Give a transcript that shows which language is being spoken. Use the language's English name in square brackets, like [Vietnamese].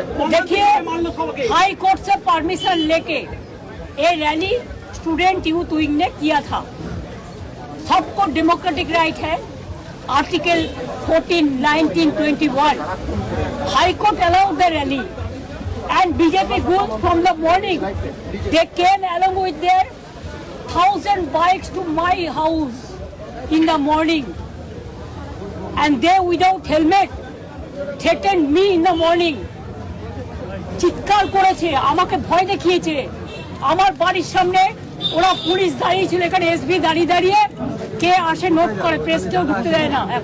[Hindi] देखिए, high court से permission लेके ये रैली स्टूडेंट यूथ विंग ने किया था। सबको डेमोक्रेटिक राइट है। [English] Article 14, 19, 21 High Court allowed the rally and BJP group from the morning they came along with their 1,000 bikes to my house in the morning and they without helmet threatened me in the morning. [Bangla] চিৎকার করেছে, আমাকে ভয় দেখিয়েছে। আমার বাড়ির সামনে ওরা police দাঁড়িয়ে ছিল, এখানে এসবি দাঁড়িয়ে দাঁড়িয়ে কে আসে নোট করে, প্রেসকেও ঢুকতে দেয় না।